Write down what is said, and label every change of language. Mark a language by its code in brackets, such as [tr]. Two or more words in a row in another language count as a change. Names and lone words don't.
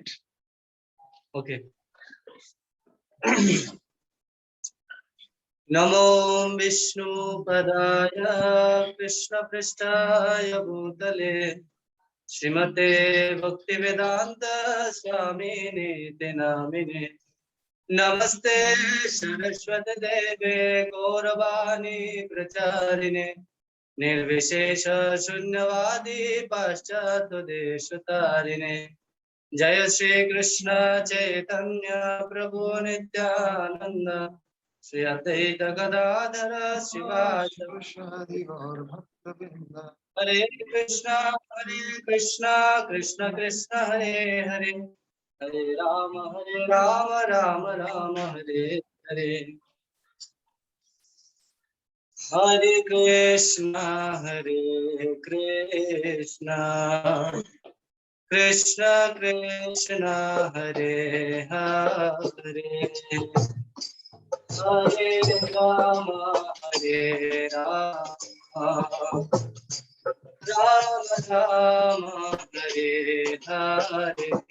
[sa] ওকে। নমো বিষ্ণু পদায় কৃষ্ণ পৃষ্ঠায় ভূতলে শ্রীমতে ভক্তি বেদান্ত স্বামিনে নামিনে নমস্তে सरस्वती देवे गौरवाणी प्रचारिणे निर्विशेष शून्यवादी पाश्चात्य देशतारिणे जय श्री कृष्ण चैतन्य प्रभु नित्यानंद श्री अद्वैत गदाधर श्रीवासदि गौर भक्तवृंद। हरे कृष्ण कृष्ण कृष्ण हरे हरे हरे राम राम राम हरे हरे। हरे कृष्ण कृष्ण कृष्ण हरे हरे हरे राम राम राम हरे हरे।